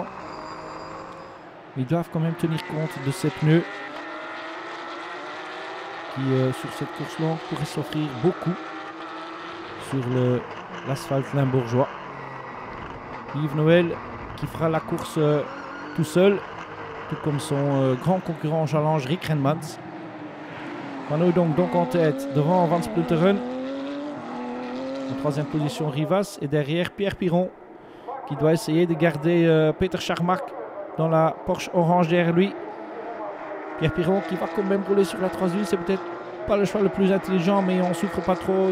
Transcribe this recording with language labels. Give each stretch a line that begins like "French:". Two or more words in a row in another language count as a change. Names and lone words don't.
French: Ils doivent quand même tenir compte de ces pneus qui, sur cette course longue, pourraient s'offrir beaucoup sur l'asphalte limbourgeois. Yves Noël qui fera la course tout seul, tout comme son grand concurrent en challenge Rick Renmans. Van Hooijdonk donc en tête devant Van Splinteren. En troisième position Rivas et derrière Pierre Piron qui doit essayer de garder Peter Charmark dans la Porsche orange derrière lui. Pierre Piron qui va quand même rouler sur la 3 c'est peut-être pas le choix le plus intelligent, mais on souffre pas trop.